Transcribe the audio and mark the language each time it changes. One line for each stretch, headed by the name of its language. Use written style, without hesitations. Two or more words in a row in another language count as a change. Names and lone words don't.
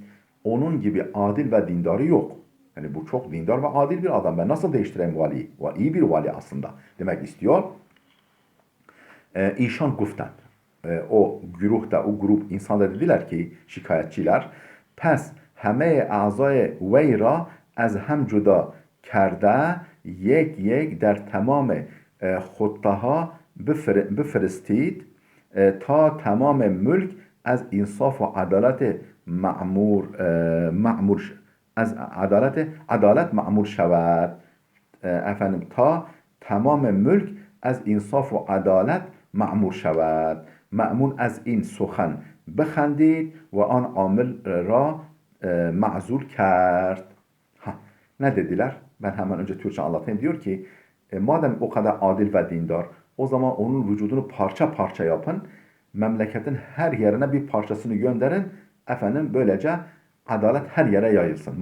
Turkish: Onun gibi adil ve dindarı yok. Yani bu çok dindar ve adil bir adam. Ben nasıl değiştireyim valiyi? İyi bir vali aslında demek istiyor.
Persian: ایشان گفتن.
Turkish: O güruhta, o grup insanda dediler ki şikayetçiler.
Persian: Pes همه اعضای وی را از هم جدا کرده یک یک در تمام خطه بفرستید تا تمام ملک از انصاف و عدالت معمور از عدالت معمور شود efendim تا تمام ملک از انصاف و عدالت معمور شود مأمون از این سخن بخندید و آن عامل را معذور کرد.
Turkish: Ne dediler? Ben hemen önce Türkçe anlatayım. Diyor ki madem o kadar adil ve dindar o zaman onun vücudunu parça parça yapın. Memleketin her yerine bir parçasını gönderin. Efendim böylece adalet her yere yayılsın.